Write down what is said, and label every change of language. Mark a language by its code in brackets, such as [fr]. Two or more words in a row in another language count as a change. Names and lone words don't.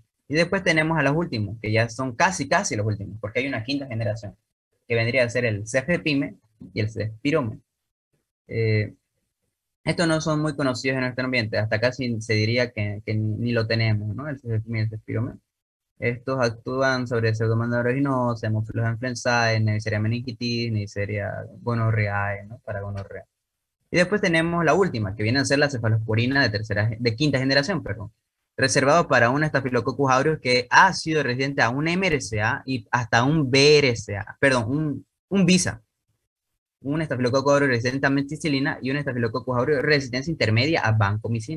[es] Y después tenemos a los últimos, que ya son casi los últimos, porque hay una quinta generación, que vendría a ser el cefepime y el cefpirome. Estos no son muy conocidos en nuestro ambiente, hasta casi se diría que ni lo tenemos, ¿no? El cefepime y el cefpirome. Estos actúan sobre pseudomonas aeruginosa, Haemophilus influenzae, Neisseria meningitis, Neisseria gonorrheae, ¿no? Para gonorrea. Y después tenemos la última, que viene a ser la cefalosporina de quinta generación, perdón, reservado para un Staphylococcus aureus que ha sido resistente a un MRSA y hasta un BRCA, perdón, un VISA, un Staphylococcus aureus resistente a meticilina y un Staphylococcus aureus resistencia intermedia a vancomicina.